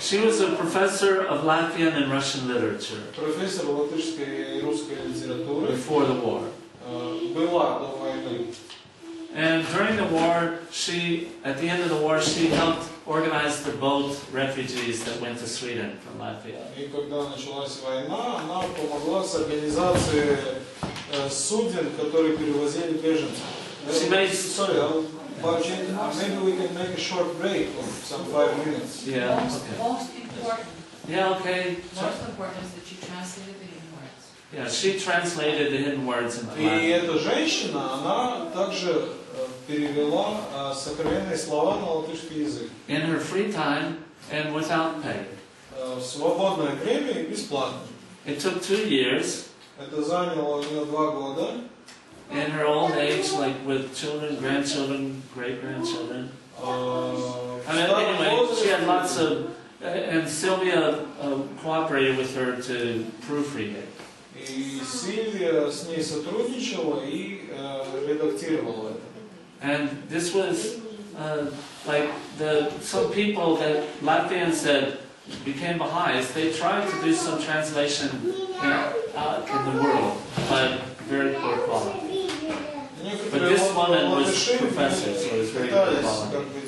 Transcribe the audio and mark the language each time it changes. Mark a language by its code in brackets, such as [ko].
[en] She was a professor of Latvian and Russian literature [ru] профессор латышской и русской литературы, [en] before the war. [ru] была до войны. [en] And during the war, at the end of the war, she helped organize the boat refugees that went to Sweden from Latvia. [ru] И когда началась война, она помогла с организацией суден, которые перевозили беженцев. [en] Sorry, maybe we can make a short break of some 5 minutes. Yeah. Okay. Most important. Yeah. Okay. Most important is that you translated the hidden words. Yeah, she translated the hidden words into [ru] И [en] Latin. [ru] эта женщина, она также перевела сокровенные слова на латышский язык. [en] In her free time and without pay. [ru] В свободное время и бесплатно. [en] It took 2 years. [ru] Это заняло у нее 2 года. [en] In her old age, like with children, grandchildren, great-grandchildren. Anyway, she had lots of, and Sylvia cooperated with her to proofread it. [ru] И Сильвия с ней сотрудничала и редактировала это. [en] And this was like some people that Latvians that became Baha'is, they tried to do some translation in the world, but very poor quality. But this woman was professor, so it was very good quality.